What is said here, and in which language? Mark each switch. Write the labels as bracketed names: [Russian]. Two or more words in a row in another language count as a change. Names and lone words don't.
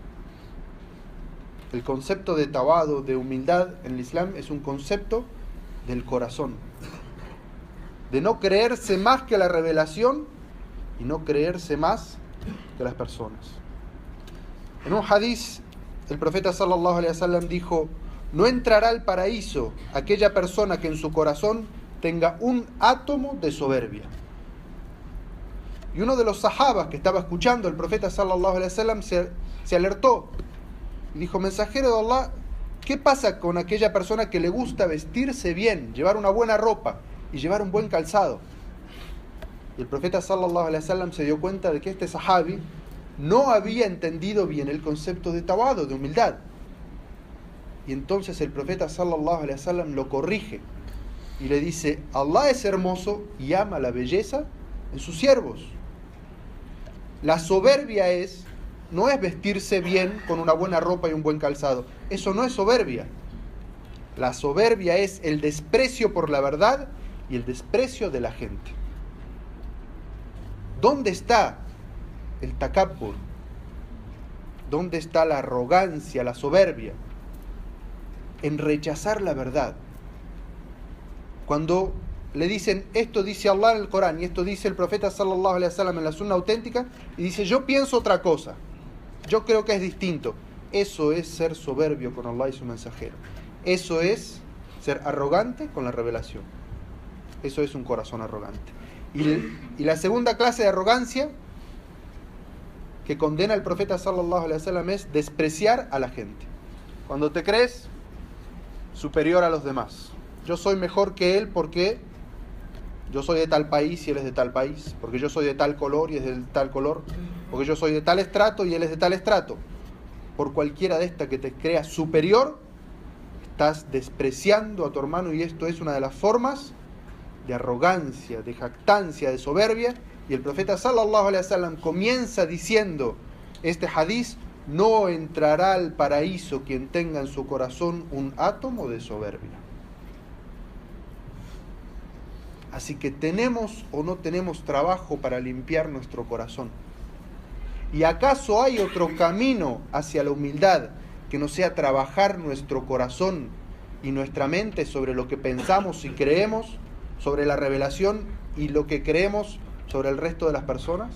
[Spanish] El concepto de tawadu, de humildad en el Islam, es un concepto del corazón, de no creerse más que la revelación y no creerse más que las personas. En un hadiz, el profeta [Arabic] sallallahu alaihi wasallam [Spanish] dijo: no entrará al paraíso aquella persona que en su corazón tenga un átomo de soberbia. Y uno de los sahabas que estaba escuchando al profeta [Arabic] sallallahu alaihi wasallam [Spanish] se alertó y dijo: mensajero de Allah, ¿qué pasa con aquella persona que le gusta vestirse bien, llevar una buena ropa y llevar un buen calzado? Y el profeta [Arabic] sallallahu alaihi wasallam [Spanish] se dio cuenta de que este sahabi no había entendido bien el concepto de tawadu, de humildad. Y entonces el profeta [Arabic] sallallahu alaihi wasallam [Spanish] lo corrige y le dice: Allah es hermoso y ama la belleza en sus siervos. La soberbia no es vestirse bien con una buena ropa y un buen calzado. Eso no es soberbia. La soberbia es el desprecio por la verdad y el desprecio de la gente. ¿Dónde está el takabbur? ¿Dónde está la arrogancia, la soberbia? En rechazar la verdad. Cuando le dicen: esto dice Allah en el Corán y esto dice el profeta [Arabic] sallallahu alaihi wasallam [Spanish] en la sunna auténtica, y dice: yo pienso otra cosa, yo creo que es distinto. Eso es ser soberbio con Allah y su mensajero. Eso es ser arrogante con la revelación. Eso es un corazón arrogante. Y la segunda clase de arrogancia que condena el profeta [Arabic] sallallahu alaihi wasallam [Spanish] es despreciar a la gente. Cuando te crees superior a los demás. Yo soy mejor que él porque yo soy de tal país y él es de tal país, porque yo soy de tal color y es de tal color, porque yo soy de tal estrato y él es de tal estrato. Por cualquiera de estas que te creas superior, estás despreciando a tu hermano, y esto es una de las formas de arrogancia, de jactancia, de soberbia. Y el profeta [Arabic] sallallahu alaihi wasallam [Spanish] comienza diciendo este hadiz: no entrará al paraíso quien tenga en su corazón un átomo de soberbia. Así que tenemos o no tenemos trabajo para limpiar nuestro corazón. ¿Y acaso hay otro camino hacia la humildad que no sea trabajar nuestro corazón y nuestra mente sobre lo que pensamos y creemos, sobre la revelación y lo que creemos sobre el resto de las personas?